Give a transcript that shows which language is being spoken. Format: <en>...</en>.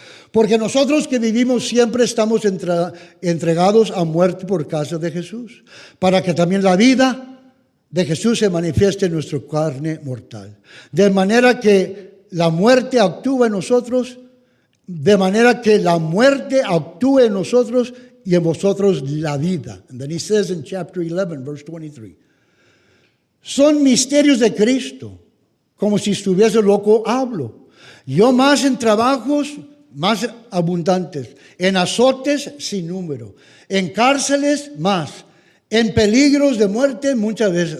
<es>Porque nosotros que vivimos siempre estamos entregados a muerte por causa de Jesús, para que también la vida de Jesús se manifieste en nuestra carne mortal. De manera que la muerte actúa en nosotros, y en vosotros la vida.</es> <en>And then he says in chapter 11, verse 23.</en> <es>Son misterios de Cristo, como si estuviese loco hablo. Yo más en trabajos más abundantes, en azotes sin número, en cárceles más, en peligros de muerte muchas veces.</es>